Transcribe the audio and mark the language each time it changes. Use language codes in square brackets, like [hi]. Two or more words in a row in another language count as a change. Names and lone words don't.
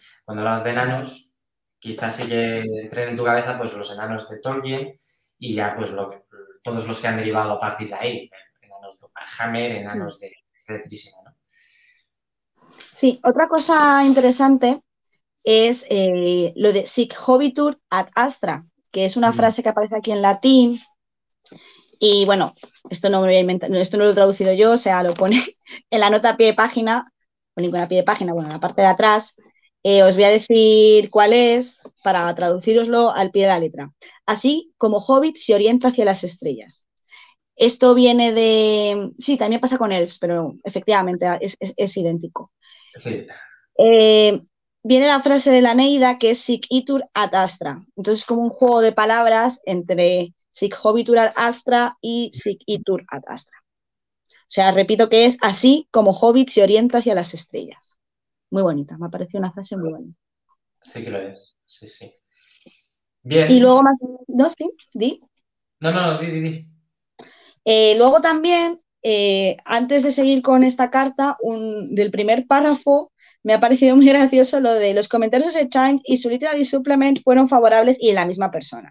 [es] Cuando hablas de enanos, quizás sí que entren en tu cabeza pues los enanos de Tolkien y ya pues todos los que han derivado a partir de ahí. Enanos de Warhammer, enanos de etcétera, ¿no? Sí, otra cosa interesante es lo de [la] sic hobitur ad astra, [es] que es una Mm. frase que aparece aquí en latín. Y bueno, esto no me voy a inventar, esto no lo he traducido yo, o sea, lo pone en la nota a pie de página, o ninguna a pie de página, bueno, en la parte de atrás. Os voy a decir cuál es para traduciroslo al pie de la letra. Así como Hobbit se orienta hacia las estrellas. Esto viene de... Sí, también pasa con Elves, pero efectivamente es idéntico. Sí, Eh, Viene la frase de la Neida que es [la] Sic itur ad astra. [es] Entonces es como un juego de palabras entre [la] Sic hobitur ad astra [es] y [la] Sic itur ad astra. [es] O sea, repito que es así como Hobbit se orienta hacia las estrellas. Muy bonita, me ha parecido una frase muy bonita. sí que lo es. Sí, sí. Y Bien. luego más... ¿No? Sí, di. No, no, no, di. Luego también, antes de seguir con esta carta, del primer párrafo, me ha parecido muy gracioso lo de los comentarios de Chang y su [en] literary supplement [es] fueron favorables y en la misma persona.